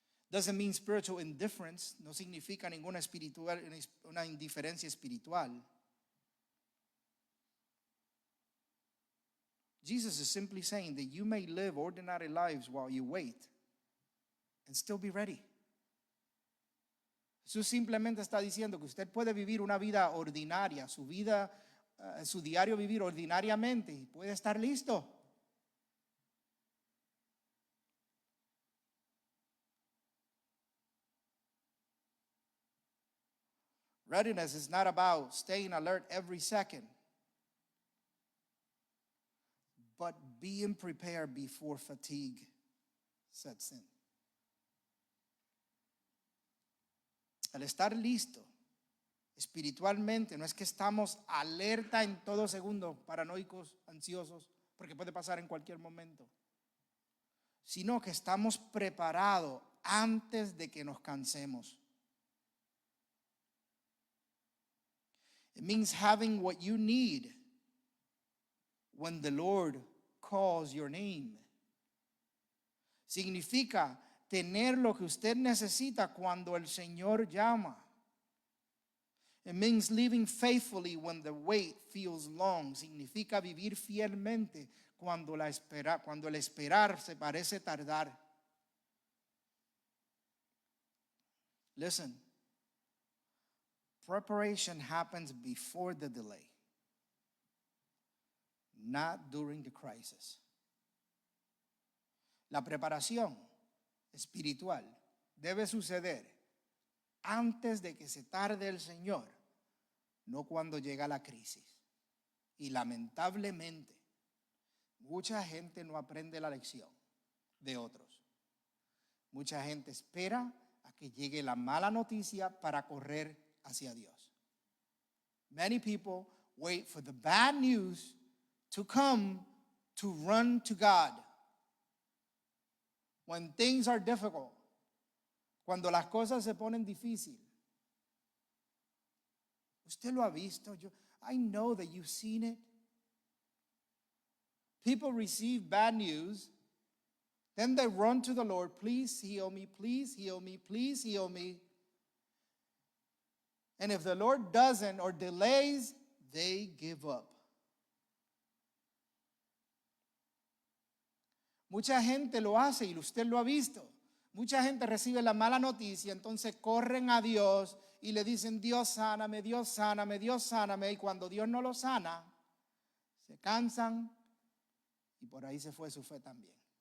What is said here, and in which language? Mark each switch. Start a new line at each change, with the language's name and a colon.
English: Doesn't mean spiritual indifference.
Spanish: No significa una indiferencia espiritual.
English: Jesus is simply saying that you may live ordinary lives while you wait and still be ready.
Spanish: Jesús simplemente está diciendo que usted puede vivir una vida ordinaria, su diario vivir ordinariamente y puede estar listo.
English: Readiness is not about staying alert every second, but being prepared before fatigue sets in.
Spanish: Al estar listo espiritualmente, no es que estamos alerta en todo segundo, paranoicos, ansiosos, porque puede pasar en cualquier momento, sino que estamos preparados antes de que nos cansemos.
English: It means having what you need when the Lord calls your name.
Spanish: Significa tener lo que usted necesita cuando el Señor llama.
English: It means living faithfully when the wait feels long.
Spanish: Significa vivir fielmente cuando el esperar se parece tardar.
English: Listen, preparation happens before the delay, not during the crisis.
Spanish: La preparación espiritual debe suceder antes de que se tarde el Señor, no cuando llega la crisis. Y lamentablemente, mucha gente no aprende la lección de otros. Mucha gente espera a que llegue la mala noticia para correr hacia Dios.
English: Many people wait for the bad news to come to run to God. When things are difficult,
Spanish: cuando las cosas se ponen difíciles. Usted lo ha visto.
English: I know that you've seen it. People receive bad news, then they run to the Lord, please heal me, please heal me, please heal me. And if the Lord doesn't or delays, they give up.
Spanish: Mucha gente lo hace y usted lo ha visto. Mucha gente recibe la mala noticia, entonces corren a Dios y le dicen, Dios sáname, Dios sáname, Dios sáname. Y cuando Dios no lo sana, se cansan y por ahí se fue su fe también.